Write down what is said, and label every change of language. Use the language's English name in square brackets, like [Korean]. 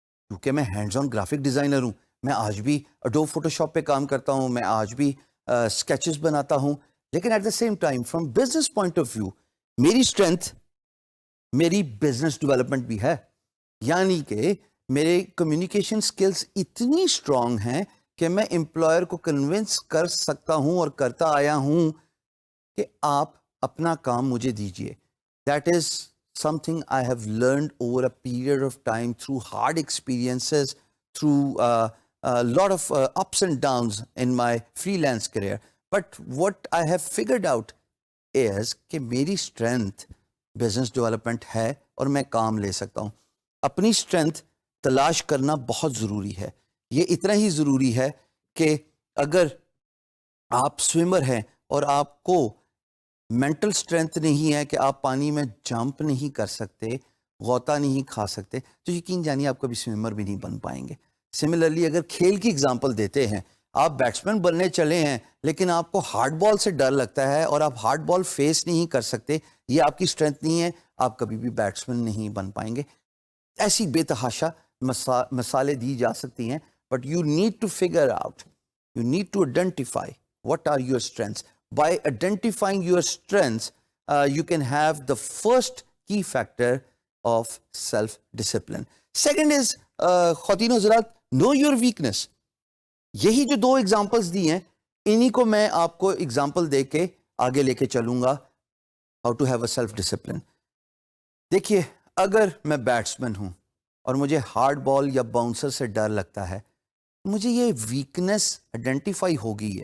[Urdu] کیونکہ میں hands on graphic designer ہوں، میں آج بھی اڈوب فوٹو شاپ پہ کام کرتا ہوں، میں آج بھی اسکیچز بناتا ہوں، لیکن [English] at the same time from business point of view [Urdu] میری اسٹرینتھ میری بزنس ڈیولپمنٹ بھی ہے. یعنی کہ میرے کمیونیکیشن سکلز اتنی اسٹرانگ ہیں کہ میں امپلائر کو کنونس کر سکتا ہوں اور کرتا آیا ہوں کہ آپ اپنا کام مجھے دیجئے. [English] That is something I have learned over a period of time through hard experiences, through a lot of ups and downs in my freelance career. But what I have figured out is [Urdu] کہ میری strength business development ہے اور میں کام لے سکتا ہوں. اپنی strength تلاش کرنا بہت ضروری ہے. یہ اتنا ہی ضروری ہے کہ اگر آپ سوئمر ہیں اور آپ کو مینٹل اسٹرینتھ نہیں ہے کہ آپ پانی میں جمپ نہیں کر سکتے، غوطہ نہیں کھا سکتے، تو یقین جانیے آپ کبھی سوئمر بھی نہیں بن پائیں گے. سملرلی اگر کھیل کی اگزامپل دیتے ہیں، آپ بیٹسمین بننے چلے ہیں لیکن آپ کو ہارڈ بال سے ڈر لگتا ہے اور آپ ہارڈ بال فیس نہیں کر سکتے، یہ آپ کی اسٹرینتھ نہیں ہے، آپ کبھی بھی بیٹسمین نہیں بن پائیں گے. ایسی بے تحاشا مثالیں دی جا سکتی ہیں، [English] But you need to figure out, you need to identify what are your strengths. By identifying your strengths, you can have the first key factor of self-discipline. Second is, [Urdu] خواتین و حضرات, [English] know your weakness. [Urdu] یہی جو 2 examples دی ہیں، انہی کو میں آپ کو example دے کے آگے لے کے چلوں گا [English] how to have a self-discipline. [Urdu] دیکھیے، اگر میں بیٹسمین ہوں اور مجھے ہارڈ بال یا باؤنسر سے ڈر لگتا ہے، مجھے یہ ویکنس آئیڈینٹیفائی ہو گئی ہے.